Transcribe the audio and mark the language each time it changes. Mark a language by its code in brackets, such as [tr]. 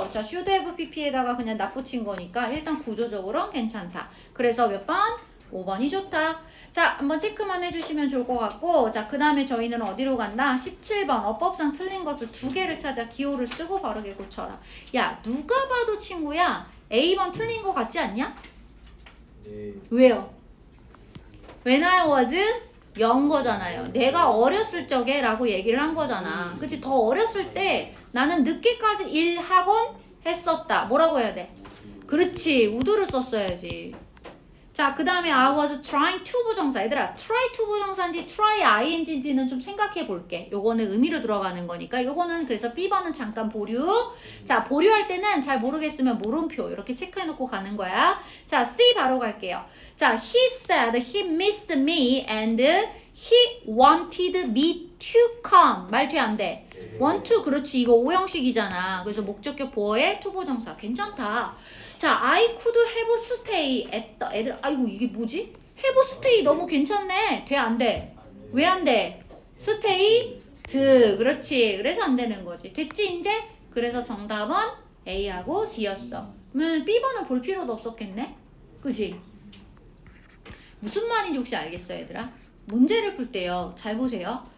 [ko] 자, should have pp에다가 그냥 납붙인 거니까 일단 구조적으로는 괜찮다. 그래서 몇 번? 5번이 좋다. 자, 한번 체크만 해주시면 좋을 것 같고 자, 그 다음에 저희는 어디로 간다? 17번 어법상 틀린 것을 2개를 찾아 기호를 쓰고 바르게 고쳐라. 야, 누가 봐도 친구야 A번 틀린 거 같지 않냐? 네. 왜요? [en] When I was 연 거잖아요. [ko] 내가 어렸을 적에 라고 얘기를 한 거잖아. 그치? 더 어렸을 때 나는 늦게까지 일하곤 했었다. 뭐라고 해야 돼? 그렇지. would를 썼어야지. 자, 그 다음에 I was trying to 부정사. 얘들아 try to 부정사인지 try ing인지는 좀 생각해 볼게. 요거는 의미로 들어가는 거니까 요거는 그래서 B번은 잠깐 보류. 자, 보류할 때는 잘 모르겠으면 물음표 이렇게 체크해 놓고 가는 거야. 자, C 바로 갈게요. [en] 자, he said he missed me and he wanted me to come. [ko] 말 돼 안 돼? want to. 그렇지. 이거 오형식이잖아. 그래서 목적격 보어에 to 부정사. 괜찮다. [en] 자, I could have stay at the 애들 아이고 이게 뭐지? [ko] have stay 너무 괜찮네. 돼 안 돼? 왜 안 돼? stay 그렇지. 그래서 안 되는 거지. 됐지 이제? 그래서 정답은 A하고 D였어. 그러면 B번은 볼 필요도 없었겠네? 그지? 무슨 말인지 혹시 알겠어요 얘들아? 문제를 풀 때요. 잘 보세요.